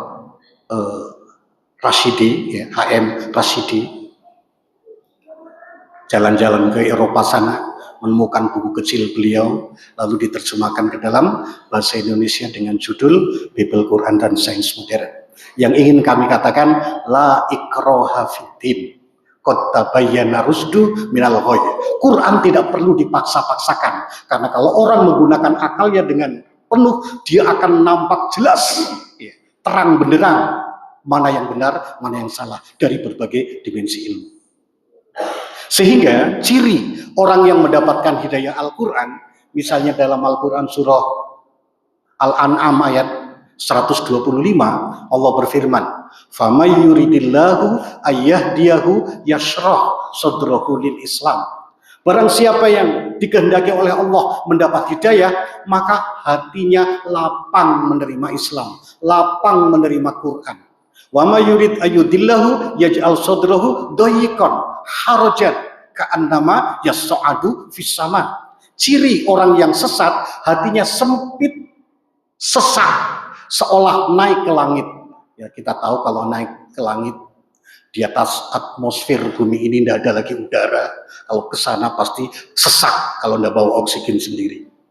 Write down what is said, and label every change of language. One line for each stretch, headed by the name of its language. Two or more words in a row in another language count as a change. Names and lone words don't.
Indonesian: Rashidi, ya, HM Rashidi, jalan-jalan ke Eropa sana, menemukan buku kecil beliau, lalu diterjemahkan ke dalam bahasa Indonesia dengan judul Bible, Quran, dan Sains Modern. Yang ingin kami katakan,
Arabic: لا إكراه في الدين، قد تبين الرشد من الغي.
Indonesian: Quran tidak perlu dipaksa-paksakan, karena kalau orang menggunakan akalnya dengan penuh, dia akan nampak jelas, ya, terang benderang, mana yang benar, mana yang salah, dari berbagai dimensi ilmu. Sehingga ciri orang yang mendapatkan hidayah Al-Quran, misalnya dalam Al-Quran surah Al-An'am ayat 125, Allah berfirman,
Arabic: "فمن يرد الله أن يهديه يشرح صدره للإسلام."
Indonesian: Barang siapa yang dikehendaki oleh Allah mendapat hidayah, maka hatinya lapang menerima Islam, lapang menerima Quran.
Arabic: ومن يرد أن يضله يجعل صدره ضيقا حرجا كأنما يصعد في السماء.
Indonesian: Ciri orang yang sesat, hatinya sempit, sesak, seolah naik ke langit. Ya, kita tahu kalau naik ke langit, di atas atmosfer bumi ini tidak ada lagi udara. Kalau ke sana pasti sesak kalau tidak bawa oksigen sendiri.